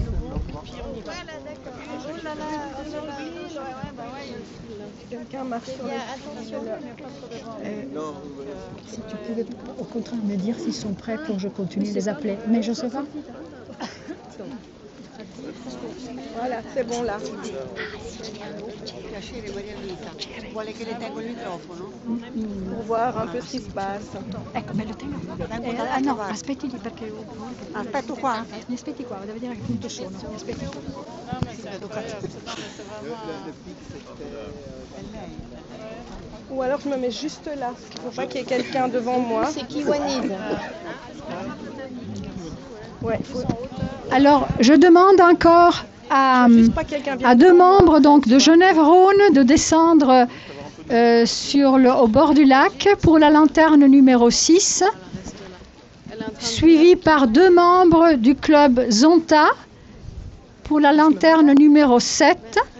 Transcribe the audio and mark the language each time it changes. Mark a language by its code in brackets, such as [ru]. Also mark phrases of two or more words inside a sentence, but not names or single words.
[fr] Si tu pouvais au contraire me dire s'ils sont prêts pour que je continue de les appeler. Mais je ne sais pas. Voilà, c'est bon là. Pour voir un peu ce qui se passe. [it] Ecco, me lo tengo. No, aspetti lì perché... Aspetto qua. Mi aspetti qua, devo vedere a che punto sono. Mi aspetti qua. [fr] Ou alors je me mets juste là, parce qu'il ne faut pas qu'il y ait quelqu'un devant moi. C'est Kiwanese. Ouais, Alors, je demande encore à 2 membres donc, de Genève-Rhône de descendre au bord du lac pour la lanterne numéro 6, suivi par 2 membres du club Zonta pour la lanterne numéro 7.